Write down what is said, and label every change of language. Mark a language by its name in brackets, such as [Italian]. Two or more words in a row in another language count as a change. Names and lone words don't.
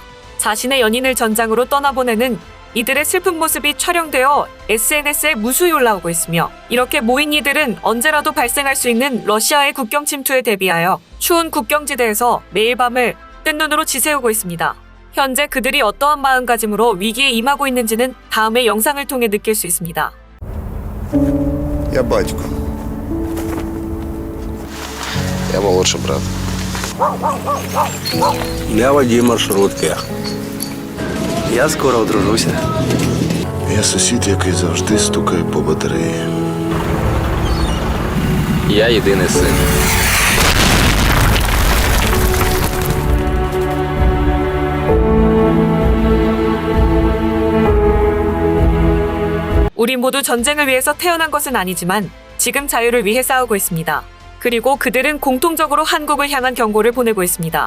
[Korean] 자신의 연인을 전장으로 떠나보내는 이들의 슬픈 모습이 촬영되어 SNS에 무수히 올라오고 있으며, 이렇게 모인 이들은 언제라도 발생할 수 있는 러시아의 국경 침투에 대비하여 추운 국경지대에서 매일 밤을 뜬 눈으로 지새우고 있습니다. 현재 그들이 어떠한 마음가짐으로 위기에 임하고 있는지는 다음의 영상을 통해 느낄 수 있습니다. [Ukrainian] Я батько. Я молодший брат. Я водій маршрутки. Я скоро одружуся. Я сусід, який завжди стукає по батареї. Я єдиний син. [Korean] 우리 모두 전쟁을 위해서 태어난 것은 아니지만 지금 자유를 위해 싸우고 있습니다. 그리고 그들은 공통적으로 한국을 향한 경고를 보내고 있습니다.